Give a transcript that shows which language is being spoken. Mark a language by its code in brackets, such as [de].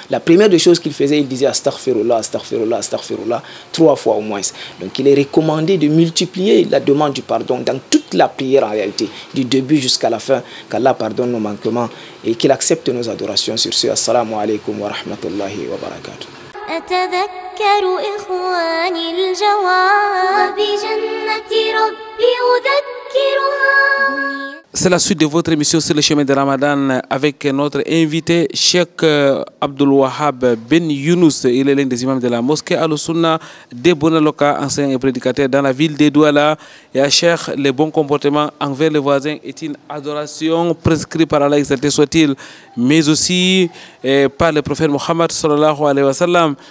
[fr] La première des choses qu'il faisait, il disait astaghfirullah, astaghfirullah, astaghfirullah, 3 fois au moins. Donc il est recommandé de multiplier la demande du pardon dans toute la prière en réalité, du début jusqu'à la fin, qu'Allah pardonne nos manquements et qu'il accepte nos adorations. Sur ce, [ar] assalamu alaikum wa rahmatullahi wa barakatuh. أتذكر إخواني الجواب بجنة ربي أذكرها. [fr] C'est la suite de votre émission sur le chemin de Ramadan avec notre invité, Cheikh Abdul Wahab Ben Younous. Il est l'un des imams de la mosquée Al-Sunna de Bonaloka, enseignant et prédicateur dans la ville de Douala. Et à Cheikh, le bon comportement envers les voisins est une adoration prescrite par Allah, exalté soit-il, mais aussi par le prophète Mohammed sallallahu alayhi wa sallam.